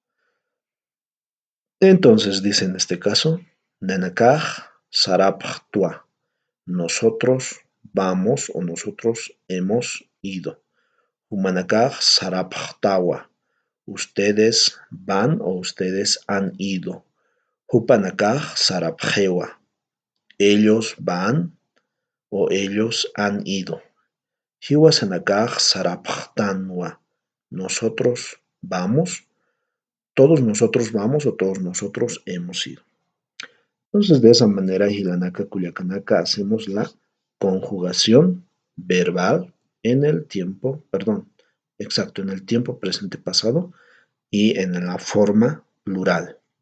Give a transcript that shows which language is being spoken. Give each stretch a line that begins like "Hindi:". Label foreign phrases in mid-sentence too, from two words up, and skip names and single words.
Spanish: Entonces dice en este caso,
Aymara: Nenakaj saraptua,
Spanish: nosotros vamos o nosotros hemos ido.
Aymara: Humanakaj saraptawa,
Spanish: ustedes van o ustedes han ido.
Aymara: Hupanakaj sarapjewa,
Spanish: ellos van o ellos han ido.
Aymara: Hiwasanakaj saraptanwa,
Spanish: nosotros vamos, todos nosotros vamos o todos nosotros hemos ido. Entonces, de esa manera,
Aymara: Hilanaka Culiacanaka
Spanish: hacemos la conjugación verbal en el tiempo, perdón, exacto, en el tiempo presente pasado y en la forma plural.